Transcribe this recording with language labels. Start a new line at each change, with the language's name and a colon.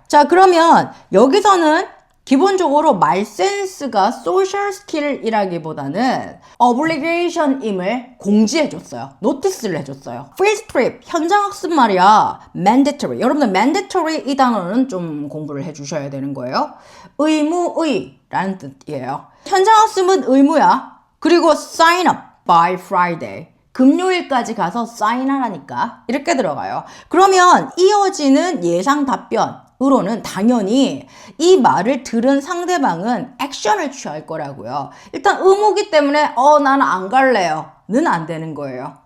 Korean: 자, 그러면 여기서는 기본적으로 말 센스가 소셜 스킬이라기보다는 obligation임을 공지해줬어요. 노티스를 해줬어요. field trip, 현장 학습 말이야.
English: mandatory.
Korean: 여러분들 mandatory 이 단어는 좀 공부를 해주셔야 되는 거예요. 의무의라는 뜻이에요. 현장 학습은 의무야. 그리고
English: sign up by Friday.
Korean: 금요일까지 가서 사인하라니까 이렇게 들어가요. 그러면 이어지는 예상 답변 으로는 당연히 이 말을 들은 상대방은 액션을 취할 거라고요. 일단 의무기 때문에 나는 안 갈래요 는 안 되는 거예요.